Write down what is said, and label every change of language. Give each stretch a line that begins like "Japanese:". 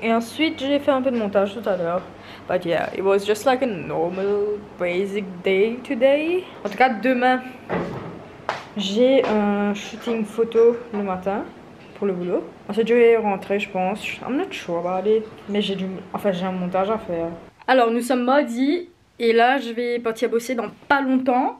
French: Et ensuite, j'ai fait un peu de montage tout à l'heure.
English: But yeah, it was just like a normal, basic day today.
French: En tout cas, demain, j'ai un shooting photo le matin pour le boulot. Ensuite, je vais rentrer, je pense.
English: I'm not sure about it.
French: Mais j'ai un montage à faire. Alors, nous sommes mardi. Et là, je vais partir bosser dans pas longtemps.